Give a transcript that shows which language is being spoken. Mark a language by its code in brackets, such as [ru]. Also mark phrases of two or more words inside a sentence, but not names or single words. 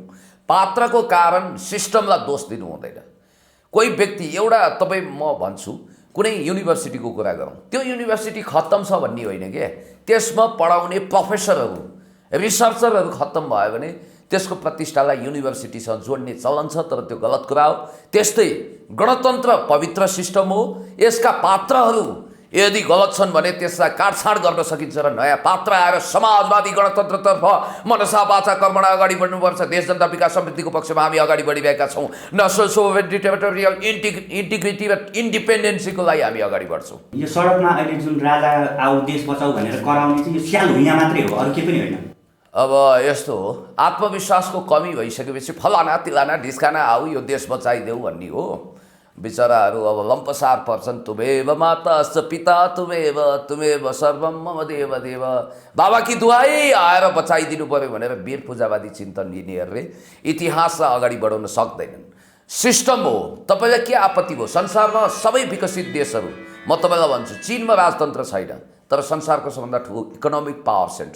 [ne] पात्रको कारण सिस्टमलाई दोष दिनु हुँदैन। कोही व्यक्ति एउटा तपाईँ म भन्छु कुनै युनिभर्सिटीको कुरा गरौँ, त्यो युनिभर्सिटी खत्तम छ भन्ने होइन के, त्यसमा पढाउने प्रोफेसरहरू रिसर्चरहरू खत्तम भयो भने त्यसको प्रतिष्ठालाई युनिभर्सिटीसँग जोड्ने चलन छ, तर त्यो गलत कुरा हो। त्यस्तै गणतन्त्र पवित्र सिस्टम हो, यसका पात्रहरू यदि गलत छन् भने त्यसलाई काटछाड गर्न सकिन्छ र नयाँ पात्र आएर समाजवादी गणतन्त्रतर्फ [sa] मनसा वाचा कर्मणा [ne] अगाडि बढ्नुपर्छ। देश जनता विकास समृद्धिको पक्षमा हामी अगाडि बढिरहेका छौँ। [en] national sovereignty, territorial integrity [ne] र इन्डिपेन्डेन्सीको लागि हामी अगाडि बढ्छौँ। यो सडकमा अहिले जुन राजा आऊ देश बचाऊ भनेर कराउने चाहिँ यो स्याल हुइया मात्रै हो, अरू केही पनि होइन। अब यस्तो हो, आत्मविश्वासको कमी भइसकेपछि फलाना तिलाना ढिस्काना आऊ यो देश बचाइदेऊ भन्ने हो। बिचराहरू अब लम्पसार पर्छन्। [sa] तुमेव माताश्च पिता तुमेव सर्वम मम देव देव, [ne] बाबा कि दुहाई आएर बचाइदिनु पर्यो भनेर वीर पूजावादी चिन्तन लिनेहरूले इतिहासलाई अगाडि बढाउन सक्दैनन्। सिस्टम हो। तपाईँलाई के आपत्ति भयो? संसारमा सबै विकसित देशहरू, म तपाईँलाई भन्छु, चीनमा राजतन्त्र छैन तर संसारको सबभन्दा ठुलो [en] economic power center.